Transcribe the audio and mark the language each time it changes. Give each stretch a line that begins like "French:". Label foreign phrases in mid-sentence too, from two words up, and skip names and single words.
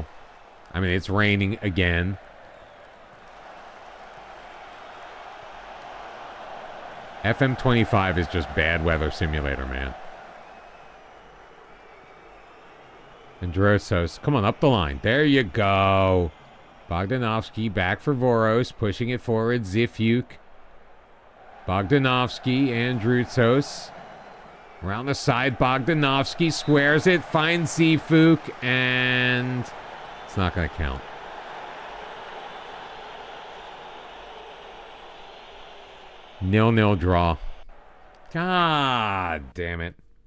English: I mean, it's raining again. FM25 is just bad weather simulator, man. Androsos, come on, up the line. There you go. Bogdanovsky back for Voros, pushing it forward. Zifuk. Bogdanovsky, Androsos. Around the side, Bogdanovsky squares it, finds Zifuk, and it's not going to count. Nil-nil draw. God damn it.